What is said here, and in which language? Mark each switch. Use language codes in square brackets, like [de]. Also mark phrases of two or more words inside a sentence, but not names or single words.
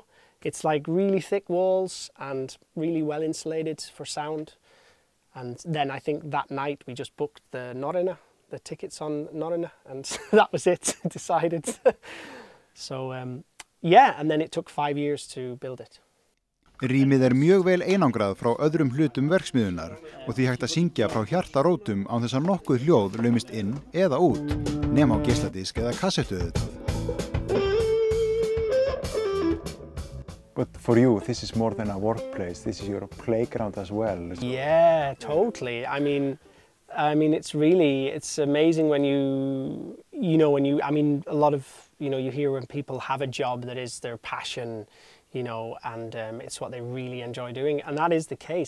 [en] It's like really thick walls and really well insulated for sound. And then I think that night we just booked the tickets on Norrøna, and that was it, decided. So, yeah, and then it took 5 years to build it. [is] Rýmið mjög vel einangrað frá öðrum hlutum verksmiðjunnar og því hægt að syngja frá hjartarótum án þess að nokkuð hljóð laumist inn eða út, nema á geisladisk eða kassettu auðvitað. [en] But for you, this is more than a workplace. This is your playground as well. Yeah, totally. I mean, it's amazing when a lot of, you hear when people have a job that is their passion, and it's what they really enjoy doing, and that is the case.